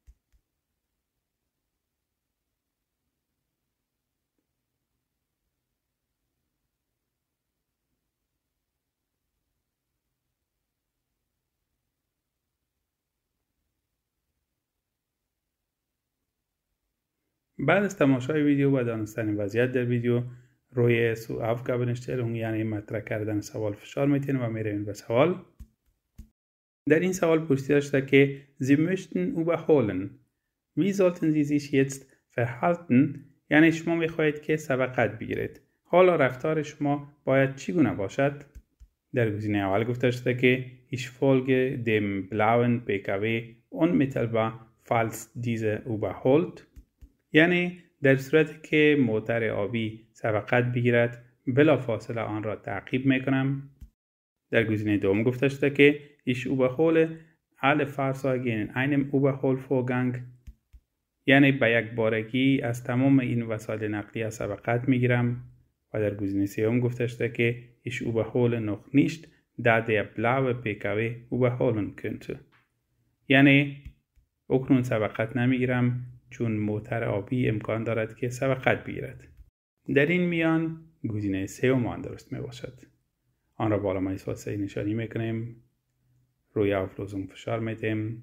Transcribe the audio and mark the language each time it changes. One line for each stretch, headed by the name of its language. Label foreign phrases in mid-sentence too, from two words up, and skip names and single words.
Persian: بعد از تماشای ویدیو و دانستن وضعیت در ویدیو روی Aufgabenstellung یعنی مطرح کردن سوال فشار میتین و میروین به سوال. در این سوال پرسیده شده که
German: Sie möchten überholen. Wie sollten Sie sich jetzt verhalten؟
Persian: یعنی شما میخواهید که سبقت بگیرید. حالا رفتار شما باید چگونه باشد؟ در گزینه اول گفته شده که
German: Ich folge dem blauen PKW unmittelbar falls diese überholt.
Persian: یعنی در صورتی که موتر آبی سبقت بگیرد بلافاصله آن را تعقیب میکنم. در گزینه دوم گفته شده که
German: Ich überhole alle Fahrzeuge in einem Überholvorgang.
Persian: یعنی به یک بارگی از تمام این وسایل نقلیه سبقت میگیرم. و در گزینه سوم گفته شده که
German: Ich überhole noch nicht, da der blaue PKW überholen könnte.
Persian: یعنی اکنون سبقت نمیگیرم چون موتر آبی امکان دارد که سبقت بگیرد. در این میان گزینه سوم درست می باشد. آن را با علامه صحیح نشانی میکنیم. روی Auflösung فشار میدیم.